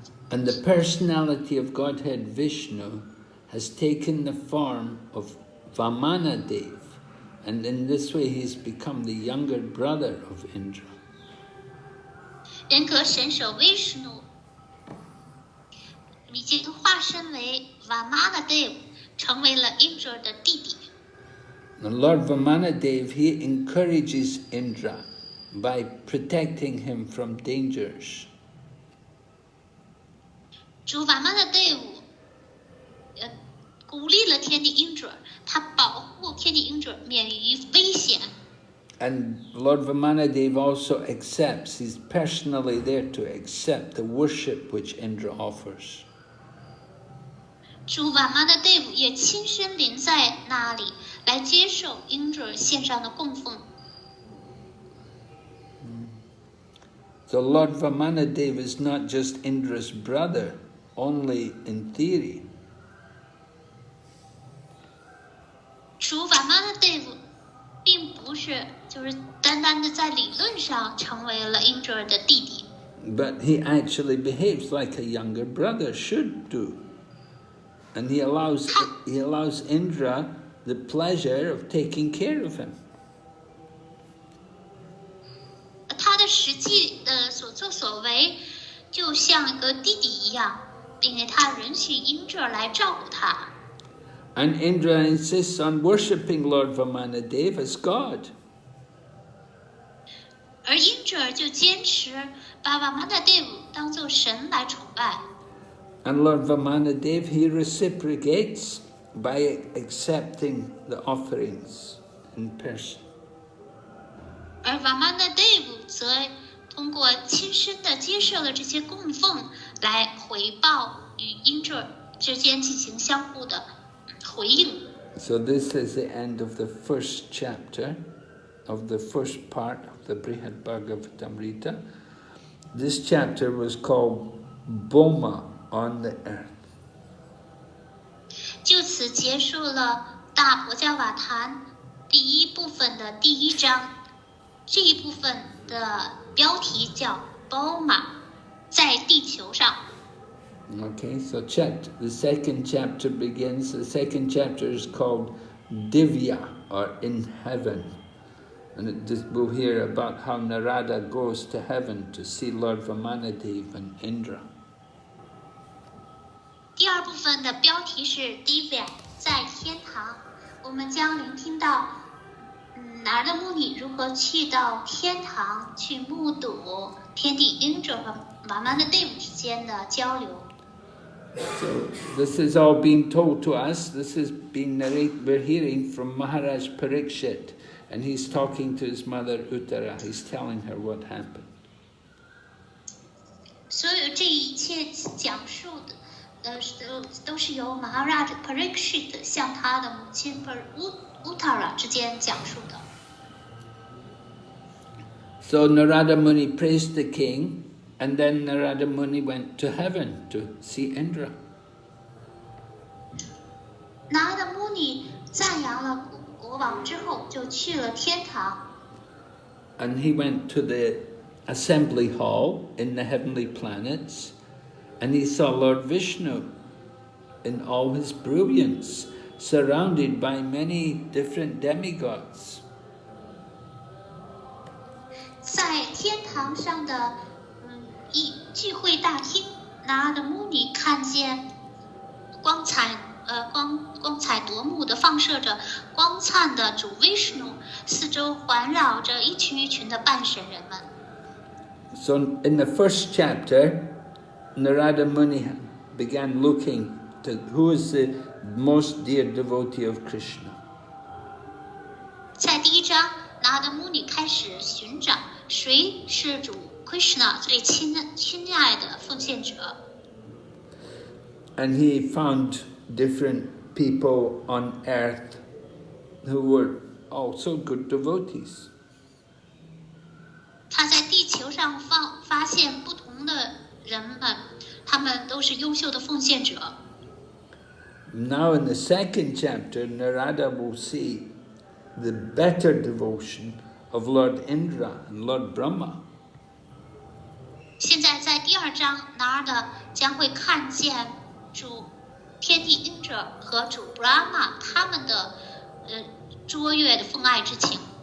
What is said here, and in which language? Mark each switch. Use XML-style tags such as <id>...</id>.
<en>And the personality of Godhead Vishnu has taken the form of Vamanadev, and in this way he's become the younger brother of Indra.</en> <zh>人格神手 Vishnu 已经化身为 Vamanadev， 成为了 Indra 的弟弟。</zh> <en>And Lord Vamanadev, he encourages Indra by protecting him from dangers.</en> <zh>主 Vamanadev 鼓励了天帝 Indra， 他保护天帝 Indra 免于危险。</zh> <en>And Lord Vamanadev also accepts, he's personally there to accept the worship which Indra offers.</en> <zh>主 Vamanadev 也亲身临在那里，来接受 Indra 献上的供奉。</zh> <en>So Lord Vamanadev is not just Indra's brother, only in theory.</en> <zh>主 Vamanadev 并不是就是单单的在理论上成为了 Indra 的弟弟，</zh> <en>But he actually behaves like a younger brother should do. And he allows Indra the pleasure of taking care of him.</en> <zh>他的实际的所作所为就像一个弟弟一样，并且他允许 Indra 来照顾他。</zh> <en>And Indra insists on worshipping Lord Vamanadev as God.</en> <zh>而 Indra 就坚持把 Vamanadev 当作神来崇拜。</zh> <en>And Lord Vamanadev, he reciprocates by accepting the offerings in person.</en> <zh>而 Vamanadev 则通过亲身的接受了这些供奉，来回报与 Indra 之间进行相互的回应。</zh> <en>So this is the end of the first chapter of the first part of the Brhad Bhagavatamrta. This chapter was called Boma on the Earth.</en> <zh>就此结束了大婆加瓦坛第一部分的第一章。这一部分的标题叫 Boma， 在地球上。</zh> <en>Okay, so the second chapter begins. The second chapter is called Divya, or in heaven. And we'll hear about how Narada goes to heaven to see Lord Vamanadev and Indra.</en> <zh>第二部分的标题是 Divya， 在天堂。我们将聆听到拿的穆尼如何去到天堂，去目睹天帝 Indra 和 Vamanadev 之间的交流。</zh> <en>So this is all being told to us. This is being narrated. We're hearing from Maharaj Parikshit, and he's talking to his mother Uttara. He's telling her what happened.</en> <zh>所有这一切讲述的，都是由 Maharaj Parikshit 向他的母亲 Uttara 之间讲述的。</zh> <en>So Narada Muni praised the king, and then Narada Muni went to heaven to see Indra.</en> <zh>拿的穆尼赞扬了国王之后，就去了天堂。</zh> <en>And he went to the assembly hall in the heavenly planets, and he saw Lord Vishnu in all his brilliance, surrounded by many different demigods.</en> <zh>在天堂上的聚会大厅，拿的穆尼看见光彩夺目的放射着光灿的主威士努，四周环绕着一群一群的半神人们。</zh> <en>So in the first chapter, Narada Muni began looking to who is the most dear devotee of Krishna.</en> <zh>在第一章，拿的穆尼开始寻找谁是主 Krishna 最亲爱的奉献者。</zh> <en>And he found different people on earth who were also good devotees.</en> <zh>他在地球上发现不同的人们，他们都是优秀的奉献者。</zh> <en>Now in the second chapter, Narada will see the better devotion of Lord Indra and Lord Brahma.</en> <zh>现在在第二章，拿的将会看见主天地英者和主 Brahma 他们的卓越的奉爱之情。</zh>